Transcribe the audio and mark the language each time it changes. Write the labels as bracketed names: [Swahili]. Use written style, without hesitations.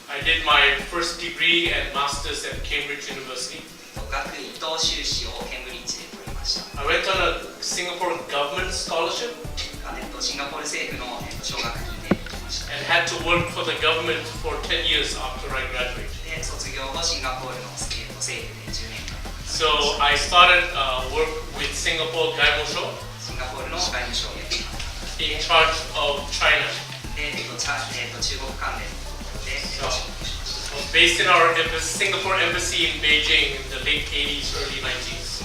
[English] I did my first degree and master's at Cambridge University. [Japanese] 学位と修士をケンブリッジで取りました。 [English] I went on a Singapore government scholarship [Japanese] シンガポール政府の奨学金で行きました。 [English] and had to work for the government for 10 years after I graduated. [Japanese] で、卒業後シンガポールの政府で10年間。 [English] So I started work with Singapore 外務省 [Japanese] シンガポールの外務省で [English] in charge of China. [Japanese] で、中国関連のところで仕事をしました。 [English] Based in our Singapore embassy in Beijing in the late 80s, early 90s.